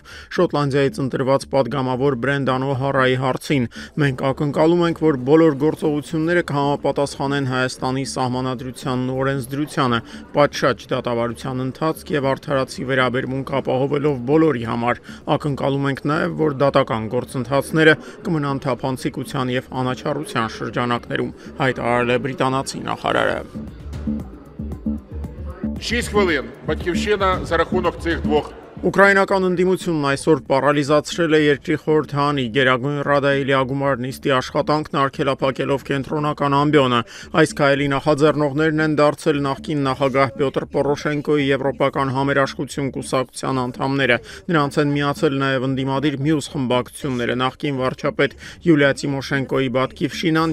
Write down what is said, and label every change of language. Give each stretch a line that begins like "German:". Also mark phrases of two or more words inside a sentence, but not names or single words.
Armenian: Շոտլանդիայից ընտրված падգամավոր Բրենդան Օհարայի հարցին։ Մենք ակնկալում ենք, որ բոլոր գործողությունները կհամապատասխանեն Հայաստանի սահմանադրությանն ու օրենսդրությանը, պատշաճ դատավարության ընթացք եւ արդարացի վերաբերմունք ապահովելով բոլորի համար։ Ակնկալում ենք նաեւ, որ դատական գործընթացները կմնան թափանցիկության եւ անաչառության շրջանակներում, հայտարարել է բրիտանացի նախարարը։
Ukrainian: 6 хвилин. Батьківщина за рахунок цих двох.
Armenian: Ուկրաինական ընդդիմությունն այսօր պարալիզացրել է երկրի խորհրդարանի Գերագույն Ռադայի լիագումար նիստի աշխատանքն արգելափակելով կենտրոնական ամբիոնը։ Այս քայլի նախաձեռնողներն են դարձել նախկին նախագահ Պյոտր Պորոշենկոյի Եվրոպական համերաշխություն կուսակցության անդամները։ Նրանց են միացել նաև ընդդիմադիր մյուս խմբակցությունները՝ նախկին վարչապետ Յուլիա Տիմոշենկոյի Բատկիվշինան